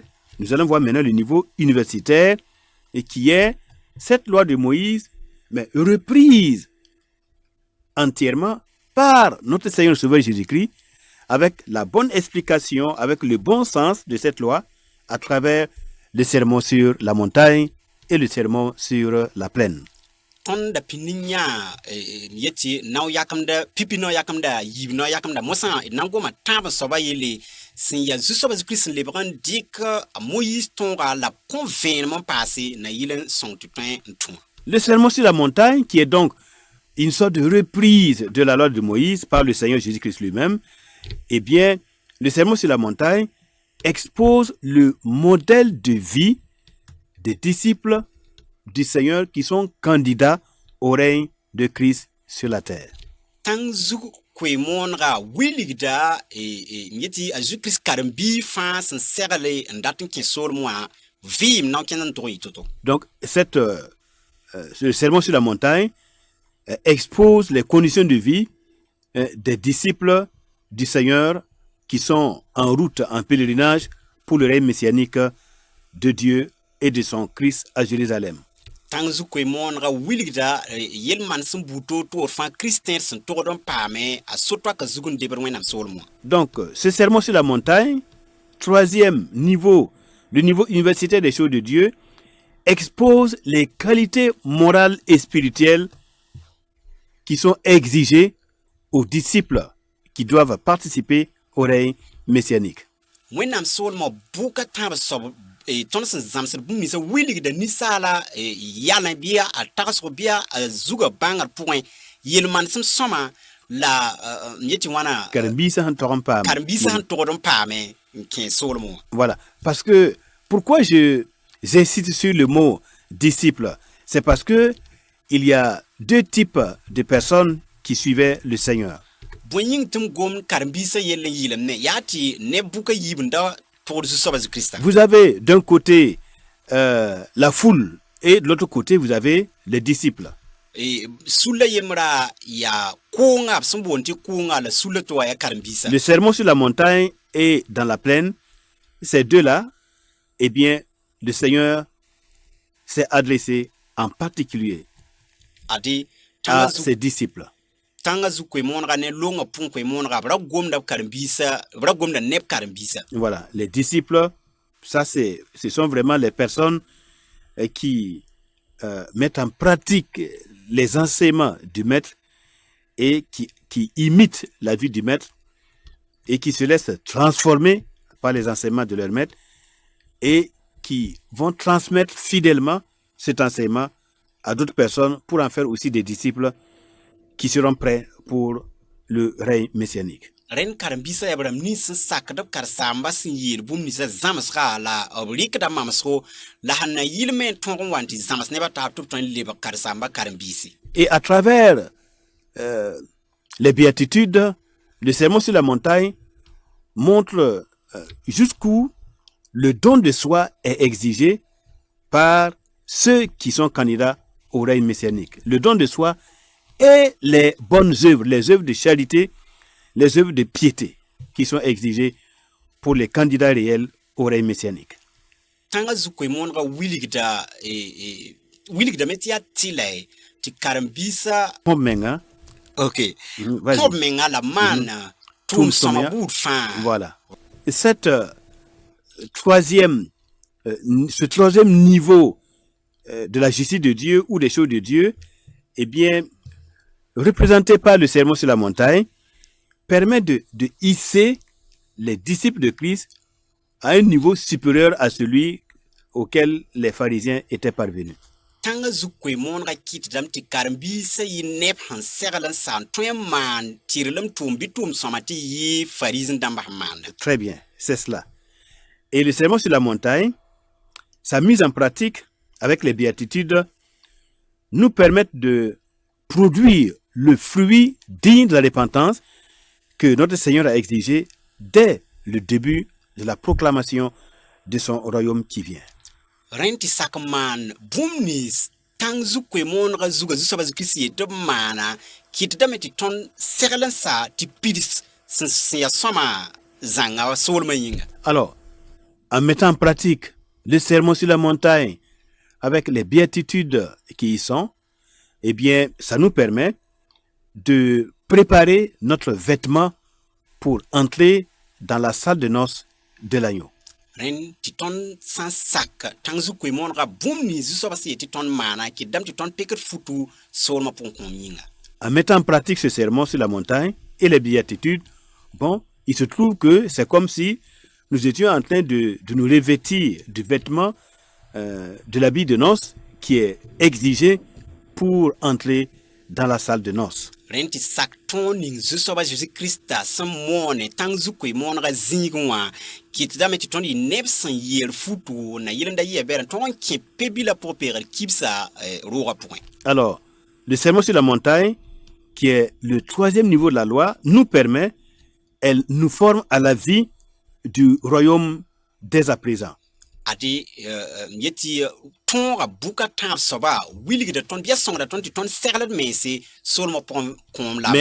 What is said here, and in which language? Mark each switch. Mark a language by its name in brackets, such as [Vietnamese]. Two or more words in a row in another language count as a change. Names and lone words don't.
[French] Nous allons voir maintenant le niveau universitaire et qui est cette loi de Moïse, mais reprise entièrement par notre Seigneur Sauveur Jésus-Christ avec la bonne explication, avec le bon sens de cette loi à travers le sermon sur la montagne et le sermon sur la plaine. [Mossi] Tõnd da pĩnd n yã yetɩ nao yakamda pipi nao yakamda yiib nao yakamda mosã d na n goma tãab n soaba yelle sẽn yaa zu-soaba Kirist sẽn lebg n dɩk a Moïse tõoga la b kõ vẽenem n paase na yɩl n sõng tɩ tõe n tũ. [French] Le sermon sur la montagne, qui est donc une sorte de reprise de la loi de Moïse par le Seigneur Jésus-Christ lui-même, eh bien, le sermon sur la montagne expose le modèle de vie des disciples du Seigneur qui sont candidats au règne de Christ sur la terre. [Mossi] Tãng zug koe-moonega wilgda yetɩ a zu-Kirist karen-bii fãa sẽn segle n dat n kẽ soolm wã vɩɩm na n kẽnd n tʋg yɩ to-to. [French] Donc, le sermon sur la montagne expose les conditions de vie des disciples du Seigneur qui sont en route, en pèlerinage pour le règne messianique de Dieu et de son Christ à Jérusalem. [Mossi] Tãng zu-koe moonega wilgda yel-man sẽn buu toor fãa Kiristẽed sẽn togd n paame a sotwaka zug n debd Wẽnnaam soolmã. [French] Donc, ce sermon sur la montagne, troisième niveau, le niveau universitaire des choses de Dieu, expose les qualités morales et spirituelles qui sont exigées aux disciples qui doivent participer au règne messianique. [Mossi] Wẽnnaam soolmã buka tãab soab tõnd sẽn zãmsd bũmb ninsã wilgda ninsaala yalẽ bɩ a tagsg bɩ a zugã bãngr pʋgẽ yel-manesem sõma la n yetɩ wãna Karen-biisã sẽn tog n paam. karen-biisã sẽn togd n paame n kẽ soolmẽ wã. [French] Voilà. Parce que, pourquoi j'insiste sur le mot disciple? C'est parce que il y a deux types de personnes qui suivaient le Seigneur. [Mossi] Bõe yĩng tɩ m gom karen-biisã yell n yɩlem ne yaa tɩ ne buka yiib n da togd zu-soaba Zu-Kristã. [French] Vous avez d'un côté la foule et de l'autre côté vous avez les disciples. [Mossi] Sula yemra ya koonga b sẽn boond tɩ koonga la sula tɩ wa ya karen-biisã. [French] Le sermon sur la montagne et dans la plaine, ces deux-là, eh bien, le Seigneur s'est adressé en particulier Ade à ses disciples. [Mossi] tãngã zu-koe moonega ne longa pũn koe moonega b ra gomda b karen-biisã b ra gomda neb karen-biisã. [French] Voilà, les disciples, ça ce sont vraiment les personnes qui mettent en pratique les enseignements du maître et qui imitent la vie du maître et qui se laissent transformer par les enseignements de leur maître et qui vont transmettre fidèlement cet enseignement à d'autres personnes pour en faire aussi des disciples qui seront prêts pour le règne messianique. [Mossi] Rẽnd karen-biisã yaa rãmb nins sẽn sakd b karen-saamba sẽn yeel bũmb ninsã zãmsga la b rɩkda mamsgo la sẽn na yɩlme n tõog n wa n tɩ zãms nebã taab tɩ b tõe n lebg karen-saamba karen-biisi. [French] Et à travers les béatitudes, le sermon sur la montagne montre jusqu'où le don de soi est exigé par ceux qui sont candidats au règne messianique. Le don de soi et les bonnes œuvres, les œuvres de charité, les œuvres de piété qui sont exigées pour les candidats réels au règne messianique. [Mossi] Tãngã zu-koe moonega wilgdame tɩ yaa tɩla tɩ karen-biisã Pompe menga, ok [French] vas-y. [Mossi] kõb menga la maan tʋʋm sõma buud fãa. [French] Voilà. Et ce troisième niveau de la justice de Dieu ou des choses de Dieu, eh bien, représenté par le sermon sur la montagne, permet de hisser les disciples de Christ à un niveau supérieur à celui auquel les pharisiens étaient parvenus. [Mossi] Tãngã zu-koe moonega kɩtdame tɩ karen-biisã yɩ neb sẽn segl n saan tõe n maan tɩrlem tʋʋm bɩ tʋʋm sõma tɩ yɩ fariisẽ dãmbã sẽn maanda. [French] Très bien, c'est cela. Et le sermon sur la montagne, sa mise en pratique avec les béatitudes, nous permettent de produire le fruit digne de la repentance que notre Seigneur a exigé dès le début de la proclamation de son royaume qui vient. [Mossi] Rẽnd tɩ sak n maan bũmb nins tãng zu-koe moonega zugã zu-soaba Zu-Kirist yet tɩ b maana kɩtdame tɩ tõnd segl n sa tɩ pids sẽn ya sõma zãnga soolmã yĩnga. [French] Alors, en mettant en pratique le sermon sur la montagne avec les béatitudes qui y sont, eh bien, ça nous permet de préparer notre vêtement pour entrer dans la salle de noces de l'agneau. [Mossi] Rẽnd tɩ tõnd sã n sak tãng zu-koe moonega bũmb nins zu-soaba sẽn yet tɩ tõnd maana kɩtdame tɩ tõnd pekd futu soolmã pʋgẽ-kõom yĩnga. [French] En mettant en pratique ce sermon sur la montagne et les béatitudes, bon, il se trouve que c'est comme si nous étions en train de nous revêtir du vêtement de l'habit de noces qui est exigé pour entrer dans la salle de noces. [Mossi] Rẽnd tɩ sak tõog ning zu-soaba Zeezi-Kiristã sẽn moone tãng zu-koe moonega zĩigẽ wã kɩtdame tɩ tõnd yɩ neb sẽn yeer futu na yɩlemda yɩa bɛɛrẽ tõog n kẽ pe-bilã pʋgẽ peegd kibsa roogã pʋgẽ. [French] Alors, le sermon sur la montagne, qui est le troisième niveau de la loi, nous permet, elle nous forme à la vie du royaume dès à présent. adi yeti ton a buka tan soba willi de ton bien son da ton serle mais c'est seulement pour comme la